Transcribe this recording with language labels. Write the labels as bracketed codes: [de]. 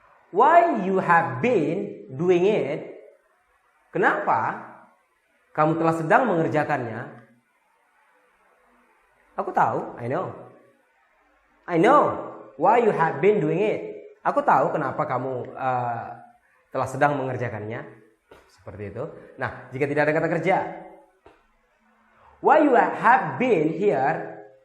[en] Why you have been doing it? [id] Kenapa kamu telah sedang mengerjakannya? Aku tahu, [en] I know. I know why you have been doing it. [id] Aku tahu kenapa kamu telah sedang mengerjakannya. Seperti itu. Nah, jika tidak ada kata kerja. [en] Why you have been here.